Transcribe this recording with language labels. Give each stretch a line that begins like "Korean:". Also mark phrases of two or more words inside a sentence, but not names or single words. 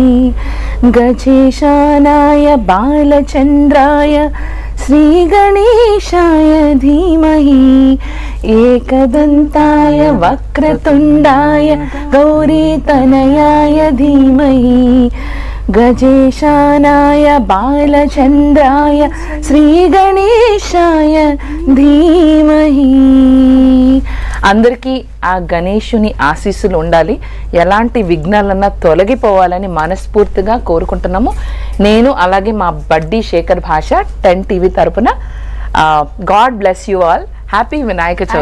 Sanskrit: गजेशानाय बालचन्द्राय श्रीगणेशाय धीमहि एकदन्ताय वक्रतुण्डाय गौरीतनयाय धीमहि गजेशानाय बालचन्द्राय श्रीगणेशाय धीमहि.
Telugu: అందరికీ ఆ గణేశుని ఆశీస్సులు ఉండాలి, ఎలాంటి విఘ్నాలన్నా తొలగిపోవాలని మనస్ఫూర్తిగా కోరుకుంటున్నాము. నేను అలాగే మా బడ్డీ శేఖర్ భాష 10 టీవీ తరపున
English: God bless you all.
Telugu: హ్యాపీ వినాయక చవితి.